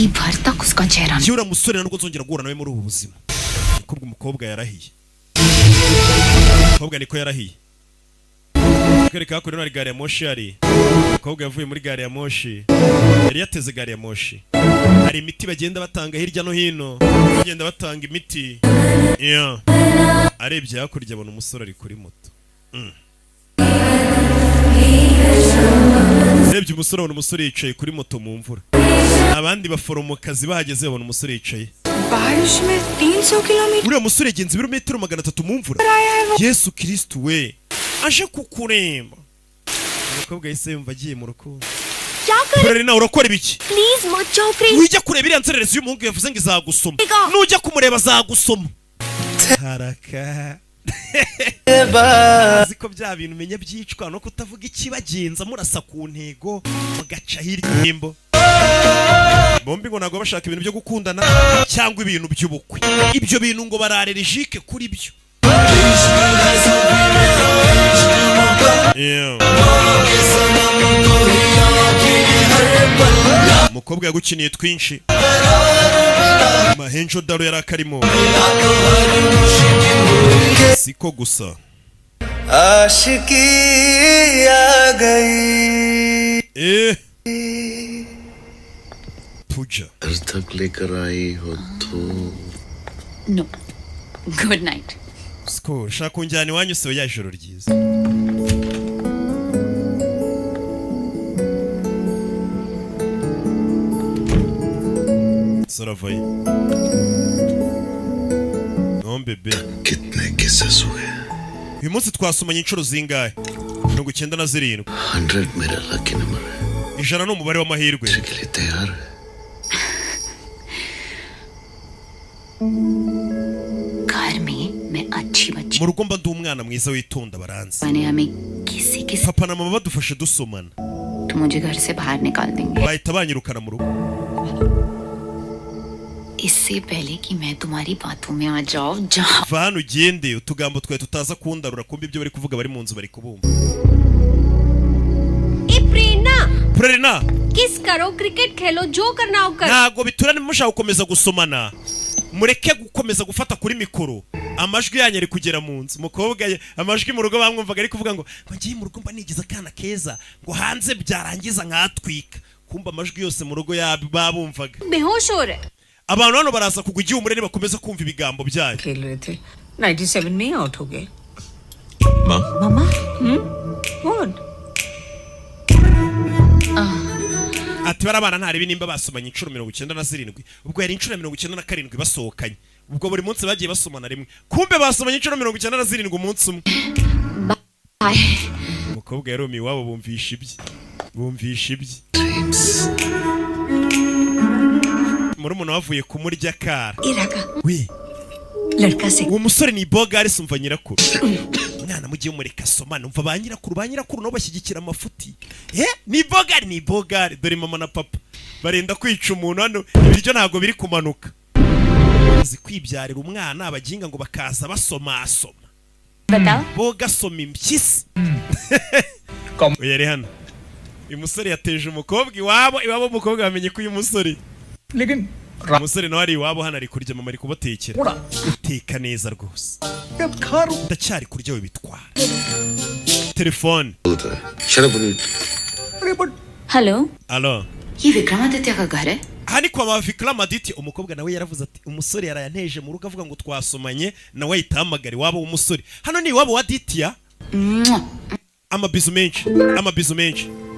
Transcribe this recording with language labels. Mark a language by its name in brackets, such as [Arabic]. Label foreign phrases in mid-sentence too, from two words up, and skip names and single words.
[Hindi] ये भर तक उसका चेहरा [Kinyarwanda] njyewe uriya musore ntabwo nzongera guhura nawe muri ubu buzima niko umukobwa yarahiye umukobwa niko yarahiye kwereka hakurya hari gari ya moshi hari umukobwa yavuye muri gari ya moshi yari yateze gari ya moshi hari imiti bagenda batanga hirya no hino bagenda batanga imiti yeah. arebye hakurya abona umusore ari kuri moto arebye umusore abona umusore yicaye kuri moto mu mvura abandi baforomokazi bahageze babona umusore yicaye [Hindi] बारिश में 300 किलोमीटर [Kinyarwanda] uriya musore yagenze ibirometero 300 mu mvura yesu kristu we aje kukuremba umukobwa yahise yumva agiye mu rukundo [Hindi] क्या कर [Kinyarwanda] kurere nawe urakora ibiki [Hindi] प्लीज मत जाओ प्लीज [Kinyarwanda] wijya kureba iriya nzererezi y'umuhungu yavuze ngo izagusoma nujya kumureba azagusoma haraka azi ko bya bintu umenya byicwa no kutavuga ikibagenza murasa ku ntego mugaca hirya y'imbo bombi ngo ntabwo bashaka ibintu byo gukundana cyangwa ibintu by'ubukwe ibyo bintu ngo bararerejike kuri byo umukobwa yagukiniye twinshi mahenjo daro yari akarimo siko gusa [Hindi] आशिकी आ गई puja घर तक लेकर आई हो तो [English] no good night [Kinyarwanda] siko shaka kunjyana iwanyu se ya ijoro ryiza saravaye non bebe [Hindi] कितने किस्से हुए [Kinyarwanda] uyu munsi twasomanye inshuro zingahe 97 [Hindi] 100 मेरा [English] lucky number [Hindi] है [Kinyarwanda] ijana ni umubare w'amahirwe [Hindi] के लिए तैयार है घर में मैं अच्छी बच्ची [Kinyarwanda] mu rugo mba ndi umwana mwiza witonda baranzi [Hindi] मैंने हमें किसी किसी [Kinyarwanda] papa na mama badufashe dusomana [Hindi] तो मुझे घर से बाहर निकाल देंगे [Kinyarwanda] bahita banyirukana mu rugo [Hindi] इससे पहले कि मैं तुम्हारी बातों में आ जाऊं जहाँ [Kinyarwanda] va hano ugende utugambo twawe tutaza kundarura kumva ibyo bari kuvuga bari mu nzu bari kubumva [Hindi] ए प्रेरणा Prerina किस करो क्रिकेट खेलो जो करना हो कर [Kinyarwanda] ntago biturane mushaka gukomeza gusomana mureke gukomeza gufata kuri mikoro amajwi yanyu ari kugera mu nzu umukobwa amajwi mu rugo bamwumvaga ari kuvuga ngo ngiye mu rugo mba nigize akana keza ngo hanze byarangiza nkatwika kumva amajwi yose mu rugo babumvaga [Hindi] बेहोश हो रहे [Kinyarwanda] abantu hano baraza kugwa igihe umurere bakomeza kumva ibigambo byayo [Hindi] खेल रहे थे 97 में आउट हो गए माँ मामा व्हाट [Kinyarwanda] ati barabana ntari binimba basomanye inshuro 97 ubwo yari inshuro 97 basohokanye ubwo buri munsi bagiye basomana rimwe kumbe basomanye inshuro 97 umunsi umwe umukobwa yari iwabo bumvisha ibye muri umuntu wavuye kumurya kara we [Hindi] लड़का से [Kinyarwanda] uwo musore ni bogari sumva nyirakuru mwana mugiye umureka soma numva ba nyirakuru no bashyigikira amafuti ni bogari dore mama na papa barenda kwica umuntu hano ibiryo ntago biri kumanuka azi kwibyarira umwana abaginga ngo bakaza basoma [Hindi] बताओ [Kinyarwanda] boga soma impyisi yari hano uyu musore yateje umukobwa iwabo umukobwa bamenye ko uyu musore umusore nawe ari iwabo hano ari kurya mama ari kubatekera uteka neza rwose ndacyari kurya we bitwara telefone [Hindi] हेलो [Kinyarwanda] alo [Hindi] ये विक्रमादित्य का घर है [Kinyarwanda] aha ni kwa Vikramaditya umukobwa nawe yaravuze ati umusore yarayanteje mu rugo avuga ngo twasomanye nawe ahitahamagara iwabo w'umusore hano ni iwabo wa Ditya amabizu menshi